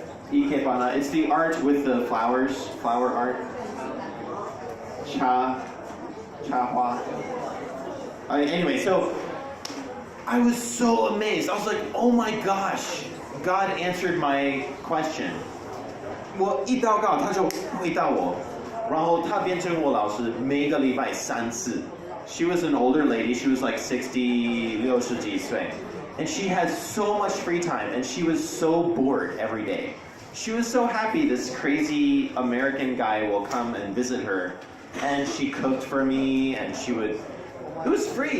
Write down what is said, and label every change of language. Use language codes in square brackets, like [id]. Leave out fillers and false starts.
[en] Ikebana, it's the art with the flowers, flower art. Chahua. Anyway, so I was so amazed. I was like, oh my gosh, God answered my question. [zh] 我一祷告，他就回答我，然后他变成我老师，每个礼拜3次。 [en] She was an older lady. She was like 60, 60几岁. And she had so much free time, and she was so bored every day. She was so happy this crazy American guy will come and visit her. And she cooked for me, and it was free.